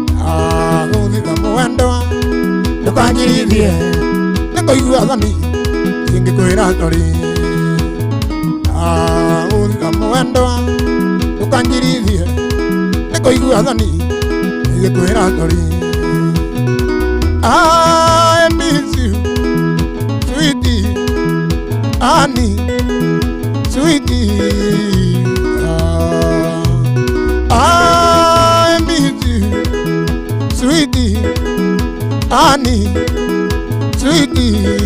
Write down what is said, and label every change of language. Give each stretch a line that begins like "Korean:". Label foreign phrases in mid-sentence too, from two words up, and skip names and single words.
Kikuyu: Ah, gũthitha mwendwa, ndũkanjirithie, nĩ kũigua thoni, ingĩkwĩra thori. Ah, gũthitha mwendwa, ndũkanjirithie, nĩ kũigua thoni, ingĩkwĩra thori.
English: I miss you, sweetie, honey, sweetie. Ah, I miss you, sweetie, honey, sweetie.